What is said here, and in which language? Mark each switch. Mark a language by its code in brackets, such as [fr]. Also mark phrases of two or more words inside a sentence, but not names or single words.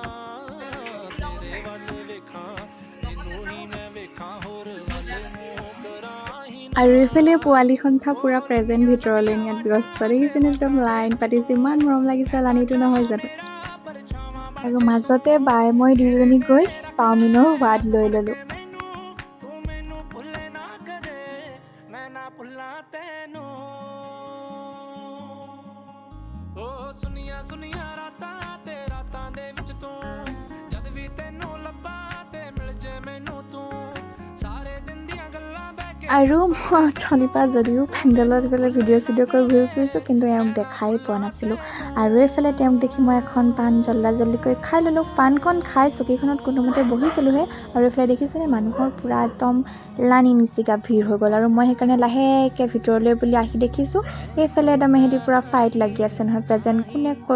[as] আৰু এইফালে পোৱালি সন্থা পুৰা প্ৰেজেণ্ট ভিতৰলৈ নিয়াত ব্যস্ত দেখিছেনে একদম লাইন পাতিছে ইমান মৰম লাগিছে লানিটো নহয় জানো আৰু মাজতে বাই মই দুইজনী গৈ চাওমিনৰ সোৱাদ লৈ ল'লোঁ [pa] ਸੁਨੀਆਂ ਸੁਨੀਆਂ ਰਾਤਾਂ ਤੇ ਰਾਤਾਂ ਦੇ ਵਿੱਚ ਤੂੰ ਜਦ ਵੀ ਤੈਨੂੰ ਲੱਭਾਂ ਤੇ ਮਿਲ ਜੇ ਮੈਨੂੰ ਤੂੰ ਸਾਰੇ ਦਿਨ ਦੀਆਂ ਗੱਲਾਂ ਬਹਿ ਕੇ [as] আৰু মই অথনিৰ পৰা যদিও পেণ্ডেলত এইফালে ভিডিঅ' চিডিঅ' কৰি ঘূৰি ফুৰিছোঁ কিন্তু এওঁক দেখাই পোৱা নাছিলোঁ আৰু এইফালে তেওঁক দেখি মই এখন পাণ জল্দি খাই ল'লোঁ পাণকণ খাই চকীখনত কোনোমতে বহিছিলোঁহে আৰু এইফালে দেখিছেনে মানুহৰ পূৰা একদম লানি নিচিকা ভিৰ হৈ গ'ল আৰু মই সেইকাৰণে লাহেকৈ ভিতৰলৈ বুলি আহি দেখিছোঁ এইফালে একদম এহেঁতি পূৰা ফাইট লাগি আছে নহয় প্ৰেজেণ্ট কোনে ক'ত